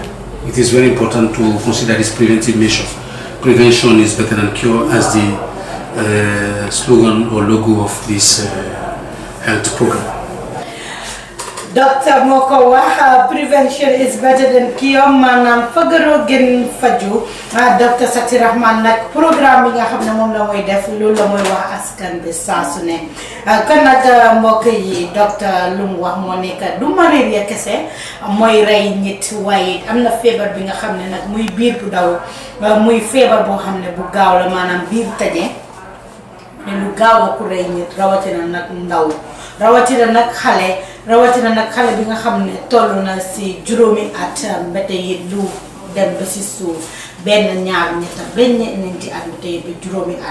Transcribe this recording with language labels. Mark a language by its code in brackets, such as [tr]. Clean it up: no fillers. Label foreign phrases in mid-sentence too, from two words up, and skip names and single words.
[en] It is very important to consider this preventive measure. Prevention is better than cure, as the slogan or logo of this health program. Doctor Moko wax prevention is better than cure, [wo] maanaam fagaru gën faju. Docteur Sati Rahman nag programme bi nga xam ne moom la mooy def loolu la mooy wax askan bi saa su ne. Kon nag mbokk yi docteur lu mu wax moo nekk du malaria kese mooy rey nit, waaye am na feebar bi nga xam ne nag muy biir bu daw, muy feebar boo xam ne bu gaaw la, maanaam biir taje ne lu gaaw a ku rey nit, rawatina nag ndaw, rawatina nag xale bi nga xam ne toll na si juróomi at mbete yi lu dem ba si suuf, benn ñaar ñetta benn ñeenti at mbete yi ba juróomi at.